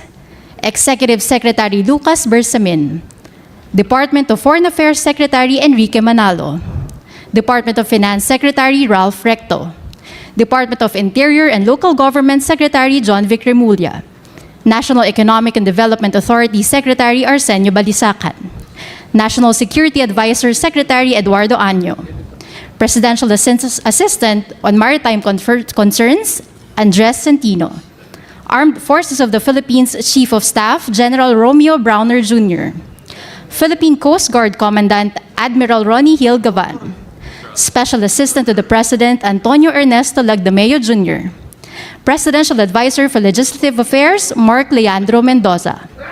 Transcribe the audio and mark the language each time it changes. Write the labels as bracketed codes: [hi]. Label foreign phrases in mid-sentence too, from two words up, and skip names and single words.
[en] Executive Secretary Lucas Bersamin, Department of Foreign Affairs Secretary Enrique Manalo, Department of Finance Secretary Ralph Recto, Department of Interior and Local Government Secretary John Vic Remulla, National Economic and Development Authority Secretary Arsenio Balisacan, National Security Advisor Secretary Eduardo Año. Presidential Assistant on Maritime Concerns, Andres Centino. Armed Forces of the Philippines Chief of Staff, General Romeo Browner Jr. Philippine Coast Guard Commandant, Admiral Ronnie Hill Gavan. Special Assistant to the President, Antonio Ernesto Lagdameo Jr. Presidential Advisor for Legislative Affairs, Mark Leandro Mendoza.